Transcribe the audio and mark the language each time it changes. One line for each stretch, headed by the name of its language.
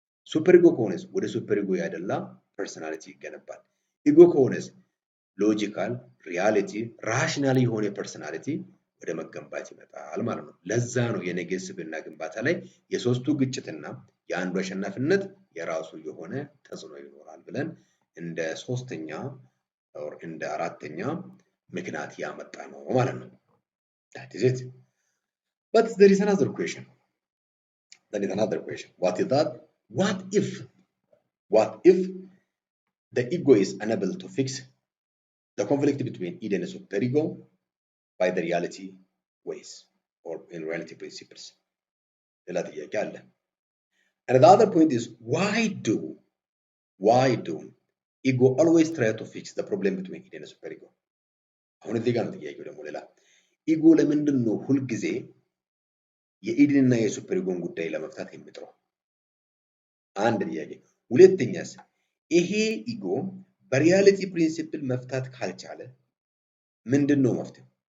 Amharic: ሱፐር ኢጎ ከሆነስ ወደ ሱፐር ኢጎ ያደላ ፐርሰናሊቲ ይገነባል። ኢጎ ከሆነስ ሎጂካል ሪያሊቲ ራሽናል የሆነ ፐርሰናሊቲ ወደ መገንባት ይመጣል ማለት ነው። ለዛ ነው የነገ ስብዕና ግንባታ ላይ የሶስቱ ግጭትና የአንዱ አሸናፊነት የራሱ የሆነ ተጽዕኖ ይኖራል ብለን እንደ ሶስተኛ or እንደ አራተኛ ምክንያት ያመጣ ነው ማለት ነው።
English: that is it. But there is another question. What is that? What if the ego is unable to fix the conflict between id and super ego by the reality ways or in reality principles?
Amharic: ሌላ ጥያቄ አለ።
English: And the other point is why do ego always try to fix the problem between id and super ego?
Amharic: አሁን እዚህ ጋር ነው ጥያቄው ደግሞ ሌላ ኢጎ ለምንድን ነው ሁልጊዜ የኢድንና የሱፐር ኢጎን ጉዳይ ለመፍታት የሚጥረው? አንድ ጥያቄ። ሁለተኛስ ይሄ ኢጎ በሪያሊቲ ፕሪንሲፕል መፍታት ካልቻለ ምንድን ነው መፍትሄው?